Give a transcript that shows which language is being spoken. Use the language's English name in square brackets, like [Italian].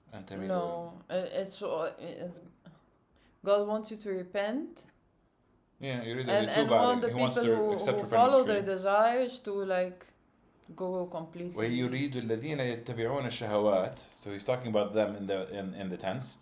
[English] No, it's God wants you to repent. Yeah, and want the people who follow their desires to go completely. [Arabic] ويريد الذين يتبعون الشهوات. [English] So he's talking about them in the tense.